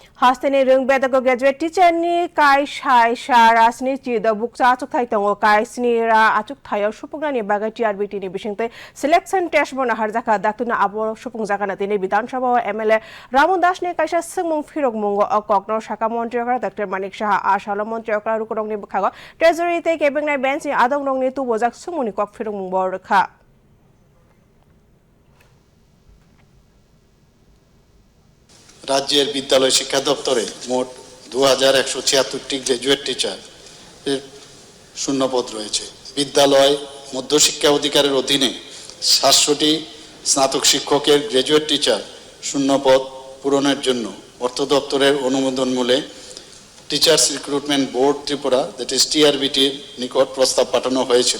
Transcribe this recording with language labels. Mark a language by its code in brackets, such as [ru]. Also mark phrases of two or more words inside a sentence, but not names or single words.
[trp] Hasteni rung bedako [en] graduate teacher [trp] ni kai shai shara sni chi da bukcha achuk thai tongo kai sni ra achuk thayo supungna ni baga TRBT ni bishingte [en] selection test [trp] bona harjaka daktuna abo supung jaka na tini Bidhan Sabha MLA Ramon Das ni kaisa singmung phirok mungo okokno Shaka Mantri okra Dr. Manik Saha Ashala Mantri okra rukurong ni bukhago treasury te kebeng nai bench ni adong rong ni tu bojak sumuni kok phirok mung bor rakha [bn] রাজ্যের বিদ্যালয় শিক্ষা দপ্তরে মোট 2176টি [en] graduate teacher [bn] এর শূন্যপদ রয়েছে। বিদ্যালয় মধ্যশিক্ষা অধিকারের অধীনে 700টি স্নাতক শিক্ষকের [en] graduate teacher [bn] শূন্যপদ পূরণের জন্য অর্থ দপ্তরের অনুমোদন মূলে টিচার্স রিক্রুটমেন্ট বোর্ড ত্রিপুরা [en] that is [bn] টিআরবিটির নিকট প্রস্তাব পাঠানো হয়েছিল।